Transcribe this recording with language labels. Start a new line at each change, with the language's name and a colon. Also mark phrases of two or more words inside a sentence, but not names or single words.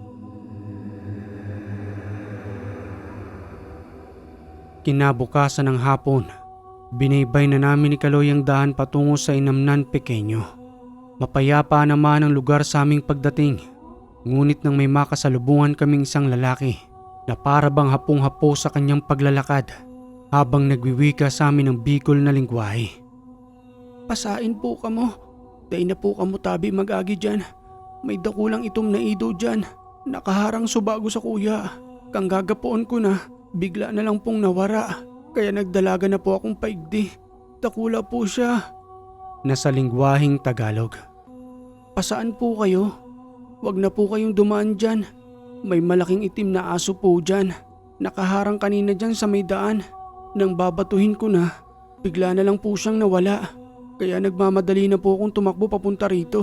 Filipino: Kinabukasan ng hapon, binaybay na namin ni Kaloy ang daan patungo sa Inamnan, Pequeño. Mapayapa naman ang lugar sa aming pagdating, ngunit nang may makasalubungan kaming isang lalaki na para bang hapong-hapo sa kanyang paglalakad habang nagwiwika sa amin ng Bicol na lingwahe.
Bikol: Pasain po kamo, day na po kamo tabi mag-agi dyan. May dakulang itom na ido dyan, nakaharang subago sa kuya. Kang gagapoon ko na, bigla na lang pong nawara, kaya nagdalaga na po akong paigdi. Dakula po siya.
Filipino: Nasa lingwaheng Tagalog. Pasaan po kayo? Wag na po kayong dumaan dyan. May malaking itim na aso po dyan. Nakaharang kanina dyan sa may daan. Nang babatuhin ko na, bigla na lang po siyang nawala. Kaya nagmamadali na po akong tumakbo papunta rito.